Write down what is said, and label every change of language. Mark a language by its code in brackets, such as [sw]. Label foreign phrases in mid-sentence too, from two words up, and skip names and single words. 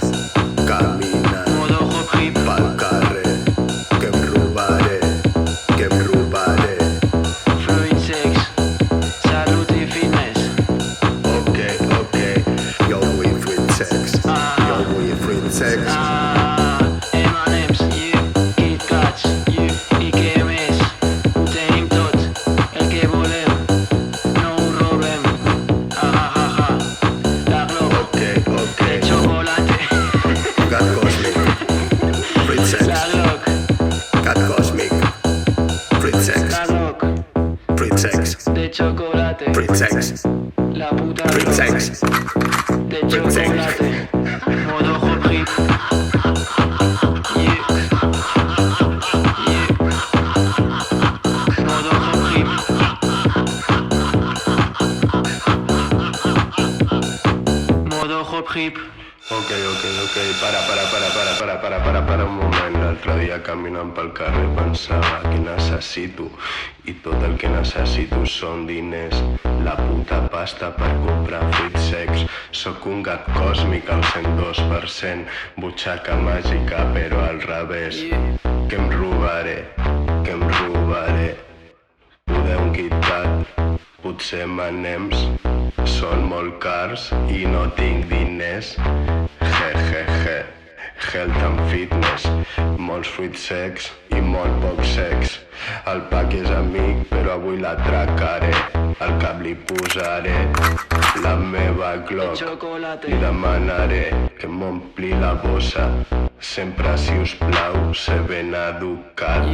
[ca] Caminant [en] Modo hop hip. [ca] pel carrer, que em robaré, Fruit sex. Salut i fitness. Ok, jo vull fruit secs, jo vull fruit secs. [en] M&M's, yeah. Kit Kats, yeah. [ca] I què més? Ho tenim tot. El que volem. No ho robem. La Glock. Ok, [es] De chocolate. [ca] gat còsmic, fruit La secs, Glock. gat còsmic, fruit secs, La Glock. fruit secs, [es] De chocolate. [ca] fruit secs, La puta fruit Glock. secs. [es] De [ca] Fruit sex. [en] chocolate. Modo hop hip. Yeah. Yeah. Modo hop hip. Modo hop hip. [ca] Ok, para un moment. L'altre dia caminant pel carrer pensava que necessito i tot el que necessito són diners, la puta pasta per comprar fruits secs. Sóc un gat còsmic al 102%, butxaca màgica però al revés. Que em robaré, poder un Kit-Kat, potser M&M's, són molt cars i no tinc diners. [en] Health and fitness, [ca] molts fruits secs i molt poc sex. El Pac és amic però avui l'atracaré, al cap li posaré la meva Glock. Chocolate. Li demanaré que m'ompli la bossa, sempre si us plau, ser ben educat.